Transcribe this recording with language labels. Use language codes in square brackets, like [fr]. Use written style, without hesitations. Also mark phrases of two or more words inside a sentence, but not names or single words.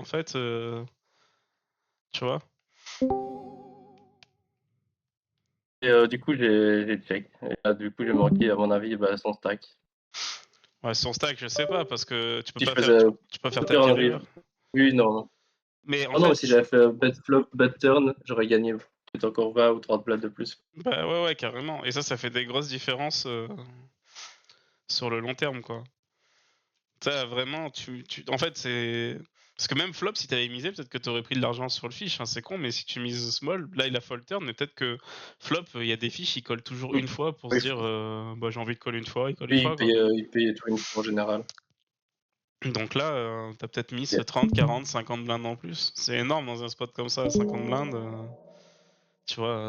[fr] et en fait, tu vois. et du coup j'ai check. Et là, du coup j'ai manqué à mon avis bah, son stack. Ouais, son stack, je sais pas, parce que Si je faisais tu peux faire tapis turn river. oui, non. Mais en Ah non, mais fait, si j'avais fait [en] bet flop, bet turn, [fr] j'aurais gagné peut-être encore 20 ou 30 plates de plus. bah ouais, carrément. Et ça fait des grosses différences sur le long terme, quoi. Ça vraiment, en fait, c'est parce que même flop, si t'avais misé, peut-être que t'aurais pris de l'argent sur le fiche, hein, c'est con, mais si tu mises small, là il a [en] fold turn, [fr] mais peut-être que flop, il y a des fiches, ils collent toujours Mmh. une fois pour se Oui, dire, bah j'ai envie de coller une fois, il colle une lui, fois, quoi. il paye tout une fois en général. Donc là, tu peut-être mis OK. 30, 40, 50 blindes en plus. C'est énorme dans un spot comme ça, 50 blindes, tu vois?